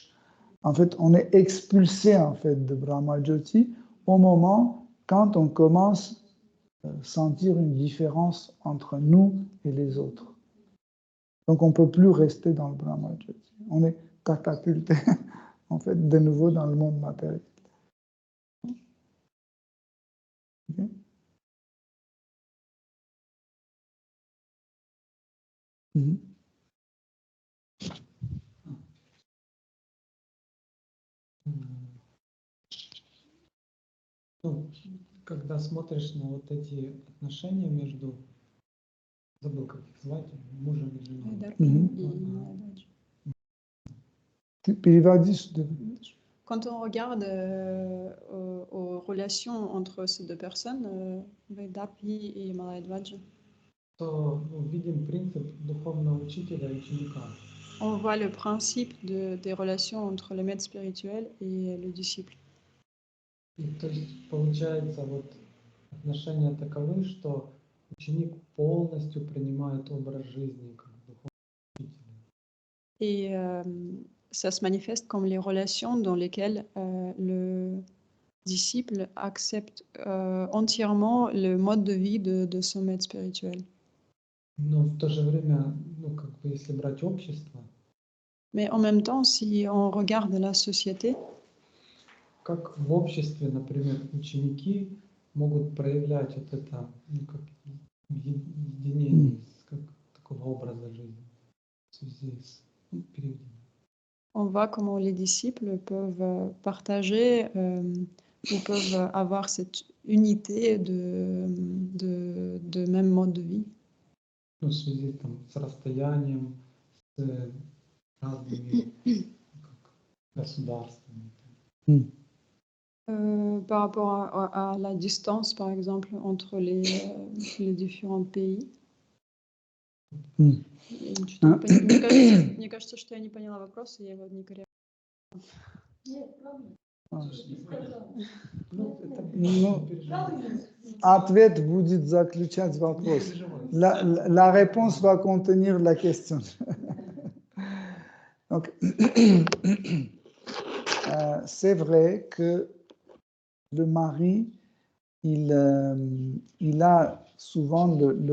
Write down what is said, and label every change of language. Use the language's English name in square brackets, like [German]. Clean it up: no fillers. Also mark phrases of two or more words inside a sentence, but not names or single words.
[French] En fait, on est expulsé en fait de Brahma Jyoti au moment quand on commence à sentir une différence entre nous et les autres. Donc, on ne peut plus rester dans le Brahma Jyoti. On est catapulté en fait de nouveau dans le monde matériel. Okay. Mm-hmm. [Russian] Ну, когда смотришь на вот эти отношения между, забыл, как их звать, мужем и женой. [French] Quand on regarde aux relations entre ces deux personnes, Vedapi et Malayadvaja, [Russian] то видим принцип духовного учителя и ученика. [French] On voit le principe des relations entre le maître spirituel et le disciple. [Russian] И то есть получается вот отношения таковы, что ученик полностью принимает образ жизни как духовного учителя. [French] Et ça se manifeste comme les relations dans lesquelles le disciple accepte entièrement le mode de vie de son maître spirituel. [Russian] Но в то же время, ну, как бы, если брать общество, [French] Mais en même temps, si on regarde la société, [Russian] как в обществе, например, ученики могут проявлять вот это, ну, как единение как такого образа жизни в связи с периодом. [French] On voit comment les disciples peuvent partager ou peuvent avoir cette unité de même mode de vie. [Russian] Ну, в связи там, с расстоянием, с разными государствами. [French] Par rapport à la distance, par exemple, entre les différents pays. [Russian] Мне кажется, что я не поняла вопрос, и я его не корректно. Ответ будет заключать вопрос. [French] La réponse va contenir la question. Donc, c'est vrai que le mari, il a souvent le